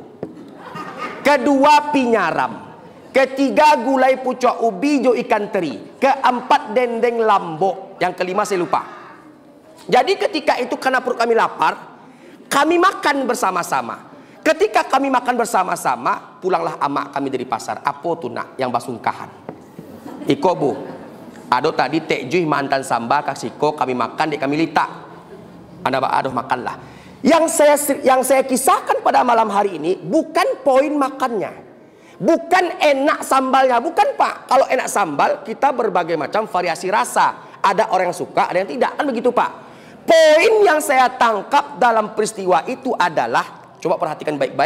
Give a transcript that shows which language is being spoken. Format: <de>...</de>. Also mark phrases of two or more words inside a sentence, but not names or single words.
<id>Kedua pinyaram. Ketiga gulai pucuk ubi jo ikan teri. Keempat dendeng lambok. Yang kelima saya lupa. Jadi ketika itu karena perut kami lapar, kami makan bersama-sama. Ketika kami makan bersama-sama, pulanglah amak kami dari pasar.</id> <min>Apo tu nak yang basungkahan. Iko bu. Ado tadi Tek Juy mantan samba kasiko kami makan dek kami litak.</min> <id>Anda aduh makanlah. Yang saya kisahkan pada malam hari ini bukan poin makannya. Bukan enak sambalnya, bukan Pak. Kalau enak sambal kita berbagai macam variasi rasa. Ada orang yang suka, ada yang tidak, kan begitu Pak. Poin yang saya tangkap dalam peristiwa itu adalah, coba perhatikan baik-baik.</id>